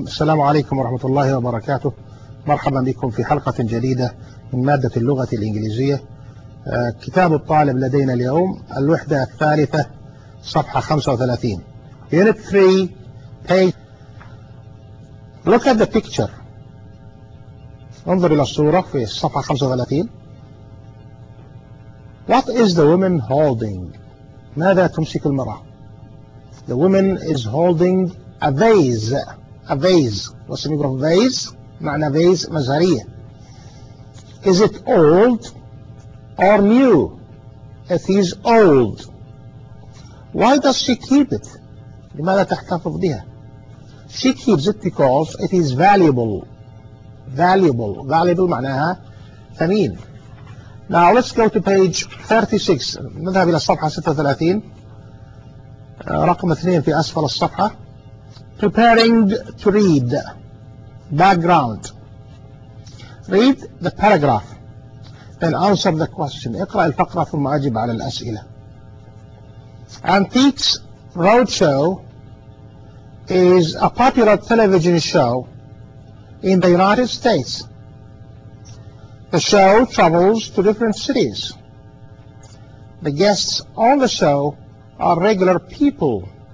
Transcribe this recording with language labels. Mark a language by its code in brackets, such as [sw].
[ar] السلام عليكم ورحمة الله وبركاته. مرحبا بكم في حلقة جديدة من مادة اللغة الإنجليزية. كتاب الطالب لدينا اليوم الوحدة الثالثة صفحة 35. [en] Unit 3 page. Look at the picture. [ar] انظر إلى الصورة في الصفحة 35. [en] What is the woman holding? [ar] ماذا تمسك المرأة؟ [en] The woman is holding a vase. A vase. What's the meaning of vase? [ar] معنى vase مزهرية. [en] Is it old or new? It is old. Why does she keep it? [ar] لماذا تحتفظ بها؟ [en] She keeps it because it is valuable. Valuable. [ar] Valuable معناها ثمين. [en] Now let's go to page 36. [ar] نذهب إلى الصفحة 36. رقم 2 في أسفل الصفحة. [en] Preparing to read. Background. Read the paragraph. Then answer the question. [ar] اقرأ الفقرة ثم أجب على الأسئلة. [en] Antiques Roadshow is a popular television show in the United States. The show travels to different cities. The guests on the show are regular people.